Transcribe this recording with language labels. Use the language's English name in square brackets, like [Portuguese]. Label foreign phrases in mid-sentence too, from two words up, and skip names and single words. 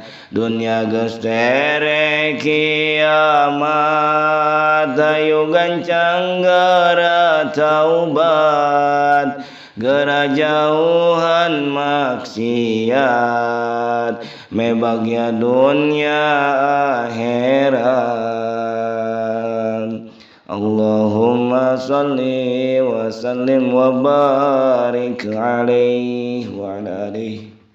[Sundanese] Dunia geus tere kiamat, ayo gancang geura taubat, geura jauhan maksiat, me bagya dunia akhirat. [Arabic] اللهم صل وسلم وبارك عليه وعلى آله